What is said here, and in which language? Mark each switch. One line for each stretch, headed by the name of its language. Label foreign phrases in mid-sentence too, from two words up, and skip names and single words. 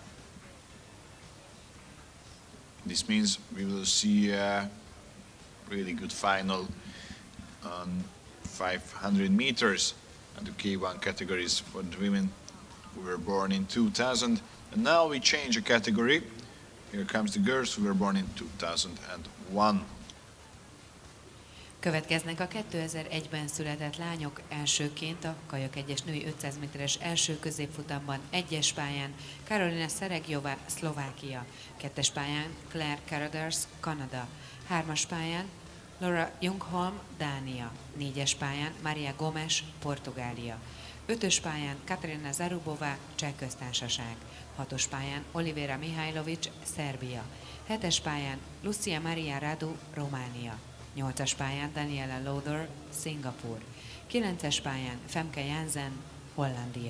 English: This means we will see a really good final on 500 meters and the K1 categories for the women who were born in 2000. And now we change a category. Here comes the girls who were born in 2001.
Hungarian: Következnek a 2001-ben született lányok elsőként a Kajak-1-es női 500 méteres első középfutamban, 1-es pályán Karolina Szeregjová, Szlovákia, 2-es pályán Claire Caraders, Kanada, 3-as pályán Laura Jungholm, Dánia, 4-es pályán Maria Gomes, Portugália, 5-ös pályán Katarina Zarubová, Cseh köztársaság, 6-os pályán Olivera Mihajlovics, Szerbia, 7-es pályán Lucia Maria Radu, Románia, 8-as pályán Daniela Loder, Szingapúr, 9-es pályán Femke Jansen, Hollandia.